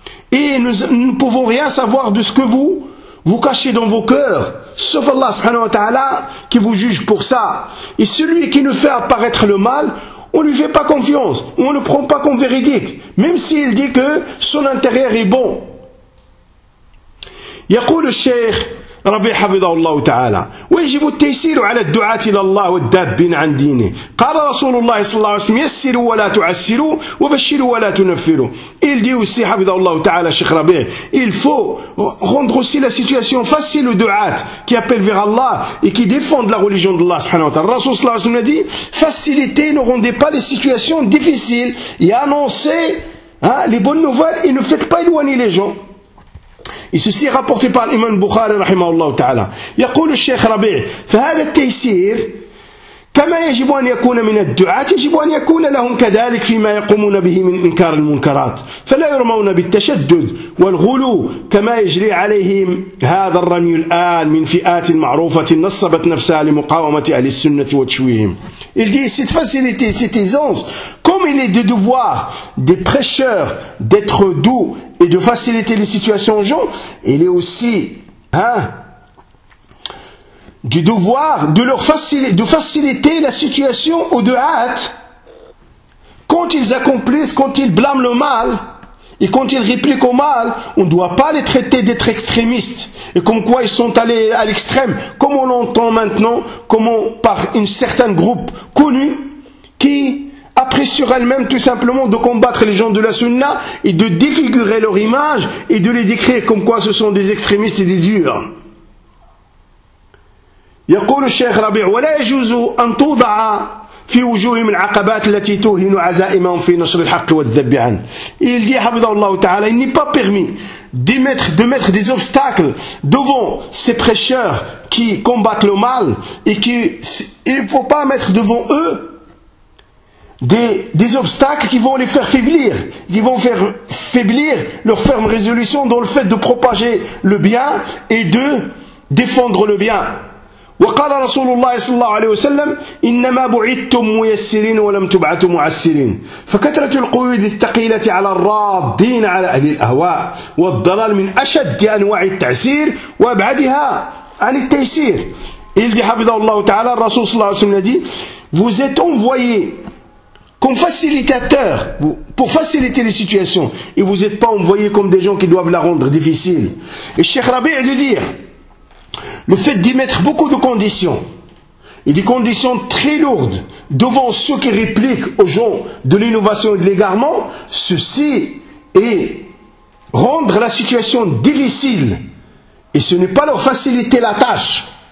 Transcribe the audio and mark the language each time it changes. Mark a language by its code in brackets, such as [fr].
[fr] Et nous ne pouvons rien savoir de ce que vous cachez dans vos cœurs, sauf Allah subhanahu wa ta'ala qui vous juge pour ça. Et celui qui nous fait apparaître le mal, on ne lui fait pas confiance, on ne le prend pas comme véridique, même s'il dit que son intérieur est bon. [ar] Yaqul al-Sheikh ربي حفظه الله تعالى ويجب التيسير على الدعاة إلى الله والدابين عن دينه. قال رسول الله صلى الله عليه وسلم يسروا ولا تعسروا وبشروا ولا تنفروا. [fr] Il dit aussi [ar] حفظه الله تعالى شيخ ربيع [fr] il faut rendre aussi la situation facile aux دعاة qui appellent vers Allah et qui défendent la religion d'Allah [ar] سبحانه وتعالى. الرسول صلى الله عليه وسلم [fr] a dit facilité ne rendez pas les situations difficiles et annoncez hein, les bonnes nouvelles et ne faites pas éloigner les gens. Et ceci est rapporté par l'imam Bukhari, rahimahullah ta'ala. [ar] Yaqul al-Sheikh Rabi'i, fa hadha at-taysir كما يجب أن يكون من الدعاة يجب أن يكون لهم كذلك فيما يقومون به من إنكار المنكرات، فلا يرمون بالتشدد والغلو كما يجري عليهم هذا الرمي الآن من فئات معروفة نصبت نفسها لمقاومة أهل السنة وتشويهم. [fr] Il dit cette facilité, cette aisance, comme il est de devoir des prêcheurs d'être doux et de faciliter les situations aux gens, il est aussi du devoir de leur faciliter la situation aux deuat quand ils accomplissent, quand ils blâment le mal et quand ils répliquent au mal. On ne doit pas les traiter d'être extrémistes et comme quoi ils sont allés à l'extrême, comme on l'entend maintenant, comme par une certaine groupe connu qui apprécie sur elle-même tout simplement de combattre les gens de la sunna et de défigurer leur image et de les décrire comme quoi ce sont des extrémistes et des durs. [ar] يقول الشيخ ربيع ولا يجوز أن توضع في وجوههم العقبات التي توهن عزائمهم في نشر الحق والذب عن. [fr] Il dit [ar] حفظه الله تعالى [fr] il n'est pas permis de mettre des obstacles devant ces prêcheurs qui combattent le mal et qui il ne faut pas mettre devant eux des obstacles qui vont les faire faiblir, qui vont faire faiblir leur ferme résolution dans le fait de propager le bien et de défendre le bien. [ar] وقال رسول الله صلى الله عليه وسلم إنما بعثتم ميسرين ولم تبعثوا معسرين فكثرة القيود الثقيلة على الرادين على أهل الأهواء والضلال من أشد أنواع التعسير وأبعدها عن التيسير. إلدي حفظه الله تعالى الرسول صلى الله عليه وسلم دي [fr] vous êtes envoyé comme facilitateur pour faciliter les situations et vous n'êtes pas envoyé comme des gens qui doivent la rendre difficile. Et Cheikh Rabi' lui dit le fait d'y mettre beaucoup de conditions, et des conditions très lourdes devant ceux qui répliquent aux gens de l'innovation et de l'égarement, ceci est rendre la situation difficile, et ce n'est pas leur faciliter la tâche.